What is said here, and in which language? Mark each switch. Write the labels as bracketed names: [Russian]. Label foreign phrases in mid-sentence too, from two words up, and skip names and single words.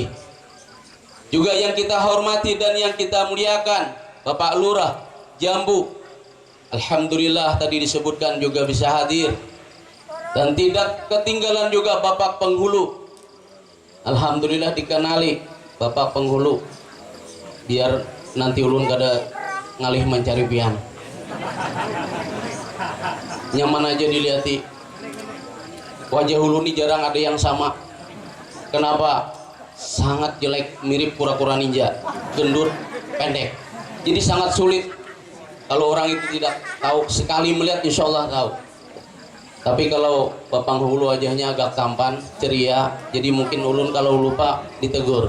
[Indonesian] Juga yang kita hormati dan yang kita muliakan Bapak Lurah Jambu, alhamdulillah tadi disebutkan juga bisa hadir. Dan tidak ketinggalan juga Bapak Penghulu, alhamdulillah dikenali Bapak Penghulu, biar nanti [Banjar] ulun kada ngalih mencari pian, [Indonesian] nyaman aja dilihat. Wajah ulun ini jarang ada yang sama. Kenapa? Sangat jelek, mirip kura-kura ninja, gendut, pendek. Jadi sangat sulit kalau orang itu tidak tahu. Sekali melihat [Arabic] insya Allah [Indonesian] tahu. Tapi kalau Bapak Penghulu wajahnya agak tampan, ceria, jadi mungkin ulun kalau lupa ditegur.